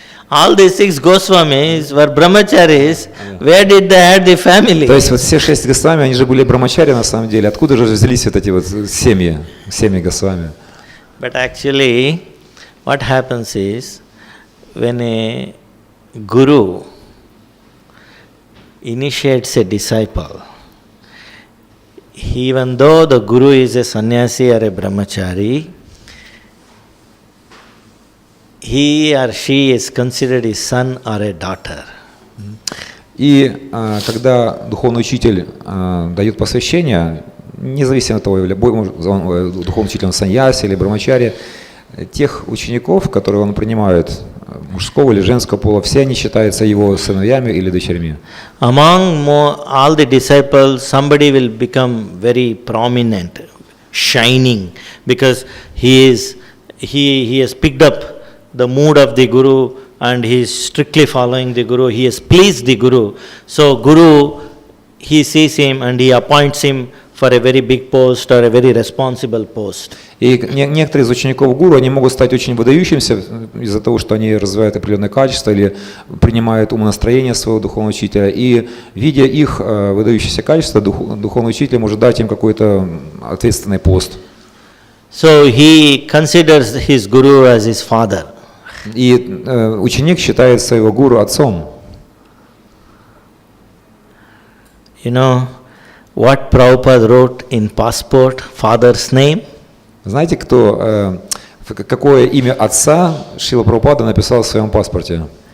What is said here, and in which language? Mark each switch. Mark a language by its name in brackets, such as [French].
[English] All these 6 Goswamis were brahmacharis. Where did they have the family? [Russian] То есть вот все 6 Госвами, они же были брахмачари на самом деле. Откуда же взялись вот эти вот семьи Госвами? [English] But actually, what happens is, when a guru initiates a disciple, even though the guru is a sannyasi or a brahmachari, he or she is considered his son or a daughter. [Russian] И когда духовный учитель дает посвящение, независимо от того, духовный учитель он саньяси или брахмачари, тех учеников, которые он принимает, мужского или женского пола, все они считаются его сыновьями или дочерьми. [English] Among all the disciples, somebody will become very prominent, shining, because he has picked up the mood of the Guru and he is strictly following the Guru. He has pleased the Guru. So Guru, he sees him and he appoints him for a very big post or a very responsible post. [Russian] И некоторые из учеников гуру, они могут стать очень выдающимися из-за того, что они развивают определенное качество или принимают умонастроение своего духовного учителя. И видя их выдающиеся качества, духовный учитель может дать им какой-то ответственный пост. [English] So he considers his guru as his father. [Russian] И ученик считает своего гуру отцом. [English] You know what Prabhupada wrote in passport, father's name? [Russian] Знаете, какое имя отца Шрила Прабхупада написал в своем паспорте?